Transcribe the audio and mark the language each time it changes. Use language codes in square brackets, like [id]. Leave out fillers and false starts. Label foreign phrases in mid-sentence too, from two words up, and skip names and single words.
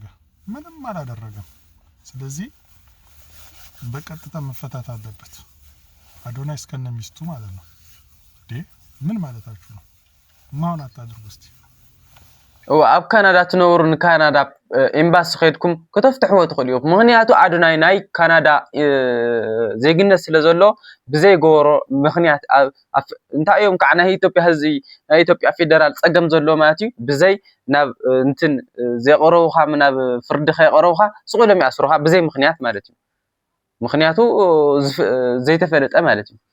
[am] ምንም አላደረገም። ስለዚህ በቀጥታ መፈታት አለበት አዶናይ እስከነ ሚስቱ ማለት ነው። ምን ማለታችሁ ነው? ማውን አታድርጉ እስቲ። [ti] ኣብ ካናዳ ትነብሩ ንካናዳ ኤምባሲ ኸይድኩም ከተፍትሕዎ ትኽእሉ ኢኹም። ምክንያቱ ኣዶናይ ናይ ካናዳ ዜግነት ስለ ዘሎ ብዘይገበሮ ምክንያት እንታይ እዮም ከዓ ናይ ኢትዮጵያ ህዝቢ ናይ ኢትዮጵያ ፌደራል ፀገም ዘሎ ማለት እዩ። ብዘይ ናብ እንትን ዘይቀረቡኻ ናብ ፍርዲ ከይቀረቡኻ ስቑሎም ይኣስሩኻ ብዘይ ምክንያት ማለት እዩ። ምክንያቱ ዘይተፈለጠ ማለት እዩ።